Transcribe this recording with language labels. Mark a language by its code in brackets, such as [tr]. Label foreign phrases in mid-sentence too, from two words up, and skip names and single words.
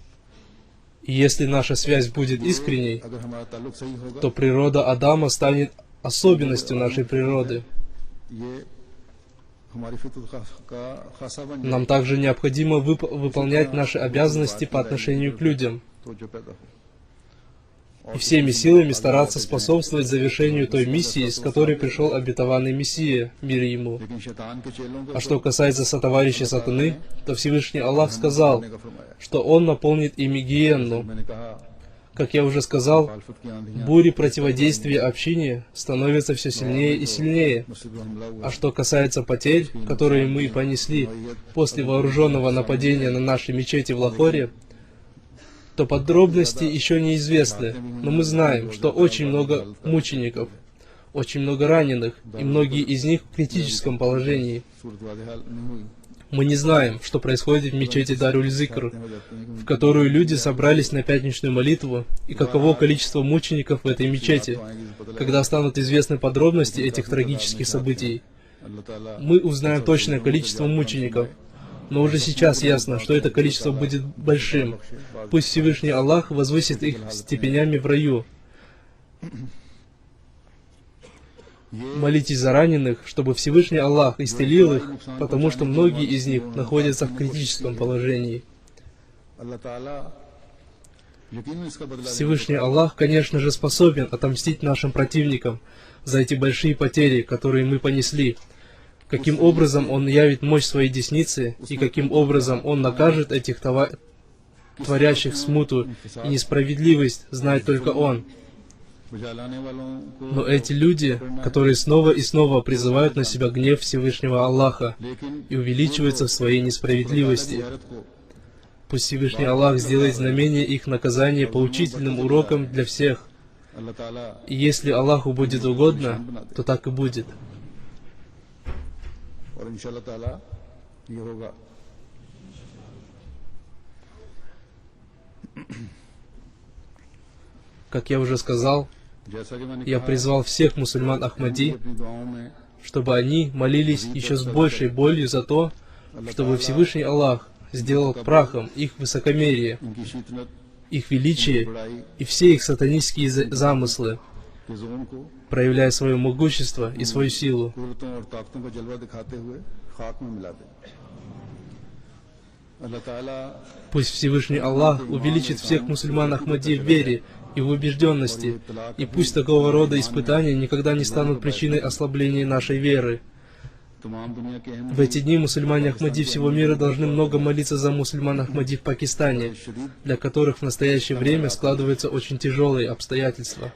[ru] И если наша связь будет искренней, то природа Адама станет особенностью нашей природы. [ur] یہ ہماری فطرت کا خاصہ بن [ru] Нам также необходимо выполнять наши обязанности по отношению к людям [ur] تو جو پیدا ہو [ru] и всеми силами стараться способствовать завершению той миссии, с которой пришел обетованный Мессия, мир ему. [ur] لیکن شیطان کے چیلوں کو [ru] А что касается сотоварищей сатаны, то Всевышний Аллах сказал, что Он наполнит ими гиенну. [ur] میں نے کہا [ru] Как я уже сказал, [ur] مخالفت کی آندھیاں [ru] бури противодействия общине становятся все сильнее и сильнее. [ur] مسجد میں حملہ ہوا [ru] А что касается потерь, которые мы понесли после вооруженного нападения на наши мечети в Лахоре, то подробности еще неизвестны, но мы знаем, что очень много мучеников, очень много раненых, и многие из них в критическом положении. [ur] صورت واضح نہیں ہوئی [ru] Мы не знаем, что происходит в мечети Даруль-Зикр, в которую люди собрались на пятничную молитву, и каково количество мучеников в этой мечети. Когда станут известны подробности этих трагических событий, [ur] اللہ تعالیٰ [ru] мы узнаем точное количество мучеников. Но уже сейчас ясно, что это количество будет большим. Пусть Всевышний Аллах возвысит их степенями в раю. Молитесь за раненых, чтобы Всевышний Аллах исцелил их, потому что многие из них находятся в критическом положении. [ur] اللہ تعالیٰ یقیناً اس کا بدلہ [ru] Всевышний Аллах, конечно же, способен отомстить нашим противникам за эти большие потери, которые мы понесли. Каким образом Он явит мощь своей десницы, и каким образом Он накажет этих творящих смуту и несправедливость, знает только Он. [ur] بجھانے والوں کو [ru] Но эти люди, которые снова и снова призывают на себя гнев Всевышнего Аллаха [ur] लेकिन [ru] и увеличиваются в своей несправедливости, [ur] بھارت کو [ru] пусть Всевышний Аллах сделает знамение их наказания поучительным уроком для всех. [ur] اللہ تعالیٰ [ru] И если Аллаху будет угодно, то так и будет. [ur] اور ان شاء اللہ تعالیٰ یہ ہوگا [ru] Как я уже сказал, [ur] جیسا کہ میں نے [ru] я [ur] कहा [ru] призвал всех мусульман Ахмади, [ur] اپنی دعاؤں میں [ru] чтобы они молились еще с большей болью за то, чтобы Всевышний Аллах сделал прахом их высокомерие, [ur] ان کی شیطنت [ru] их величие [ur] बड़ाई [ru] и все их сатанистские замыслы, [ur] کے جون کو [ru] проявляя свое могущество и свою силу. [ur] قدرتوں اور طاقتوں کا جلوہ دکھاتے ہوئے خاک میں ملا دے اللہ تعالیٰ [ru] Пусть Всевышний Аллах увеличит всех мусульман Ахмади в вере и в убежденности, и пусть такого рода испытания никогда не станут причиной ослабления нашей веры. [ur] تمام دنیا کے احم [ru] В эти дни мусульмане Ахмади всего мира должны много молиться за мусульман Ахмади в Пакистане, для которых в настоящее время складываются очень тяжелые обстоятельства.